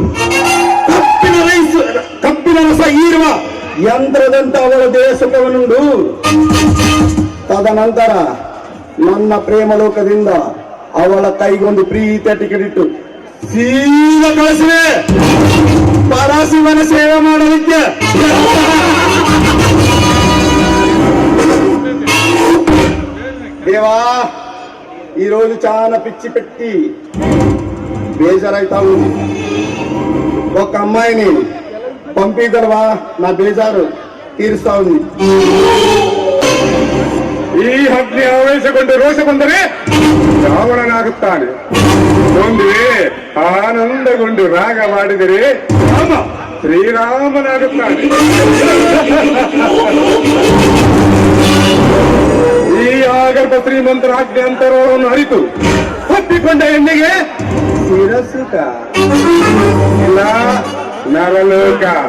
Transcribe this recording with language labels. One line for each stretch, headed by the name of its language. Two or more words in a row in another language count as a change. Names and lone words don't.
Kannada: ಕಪ್ಪಿನ ರಸ ಹೀರುವ ಯಂತ್ರದಂತ ಅವಳ ದೇಶಕವನ್ನುಂಡು ತದನಂತರ ನನ್ನ ಪ್ರೇಮ ಲೋಕದಿಂದ ಅವಳ ಕೈಗೊಂದು ಪ್ರೀತಿಯ ಟಿಕೆಟ್ ಇಟ್ಟು ಸೀದಾ ಕಳಿಸಿವೆ ಪರಶಿವನ ಸೇವೆ ಮಾಡಲಿಕ್ಕೆ. ದೇವಾ,
Telugu: ఈ రోజు చాలా పిచ్చి పెట్టి బేజారైతావు. ఒక అమ్మాయిని పంపిగలవా? నా బేజారు ತೀರಿಸ್ತಾ ఉంది.
Kannada: ಈ ಅಗ್ನಿ ಆವೇಶಗೊಂಡು ರೋಷ ಬಂದರೆ ರಾವಣನಾಗುತ್ತಾನೆ. ಒಂದು ಆನಂದಗೊಂಡು ರಾಗ ಮಾಡಿದರೆ ರಾಮ ಶ್ರೀರಾಮನಾಗುತ್ತಾನೆ. ಈ ಆಗರ್ಭ ಶ್ರೀಮಂತರ ಆಜ್ಞೆ ಅಂತರವನ್ನು ಅರಿತು ಒಪ್ಪಿಕೊಂಡ ಹೆಣ್ಣಿಗೆ ಶಿರಸುಖ ಇಲ್ಲ ನರಲೋಕ.